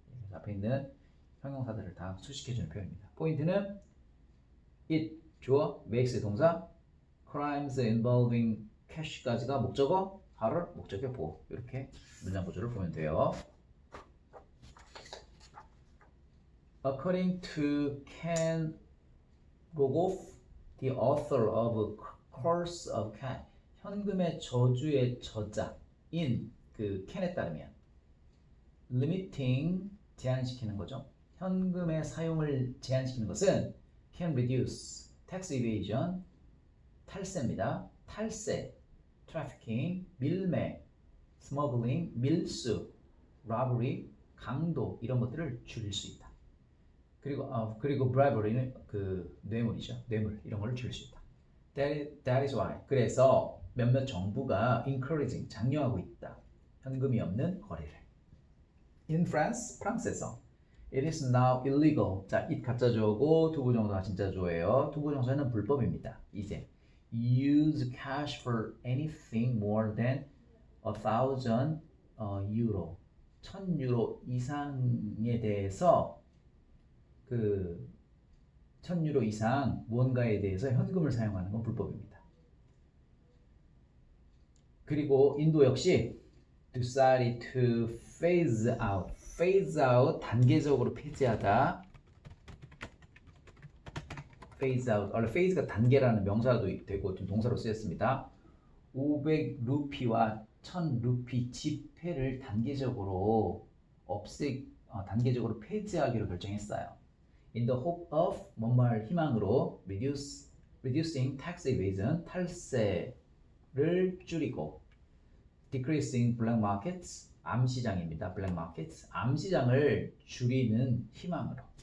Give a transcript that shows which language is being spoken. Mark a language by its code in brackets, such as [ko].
[ko] 그래서 앞에 있는 형용사들을 다 수식해주는 표현입니다. 포인트는 it, 주어, makes 동사, crimes involving cash까지가 목적어, harder, 목적격 보호. 이렇게 문장 구조를 보면 돼요. [en] According to Ken Rogoff, the author of Curse of Cash, [ko] 현금의 저주의 저자인 켄에 따르면 [en] limiting, [ko] 제한시키는 거죠. 현금의 사용을 제한시키는 것은 [en] can reduce tax evasion, [ko] 탈세입니다. 탈세, trafficking, 밀매, smuggling, 밀수, robbery, 강도 이런 것들을 줄일 수 있다. 그리고 bribery는 뇌물이죠. 뇌물 이런 걸 줄일 수 있다. [en] That is why. [ko] 그래서 몇몇 정부가 encouraging, 장려하고 있다. 현금이 없는 거래를. [en] In France, 프랑스에서 It is now illegal. [ko] 자, it 가짜 주어고 투부정사가 진짜 주어예요. 투부정사는 불법입니다. [en] 이제 use cash for anything more than 1,000 유로. [ko] 1,000유로 이상에 대해서 1,000유로 이상 무언가에 대해서 현금을 사용하는 건 불법입니다. 그리고 인도 역시 [en] decided to phase out. [ko] phase out 단계적으로 폐지하다. phase out. 원래 phase가 단계라는 명사도 되고 좀 동사로 쓰였습니다. 500루피와 1,000루피 지폐를 단계적으로 단계적으로 폐지하기로 결정했어요. [en] In the hope of 뭔말 희망으로 reducing tax evasion [ko] 탈세를 줄이고 [en] decreasing black markets 암시장입니다. [ko] black markets 암시장을 줄이는 희망으로.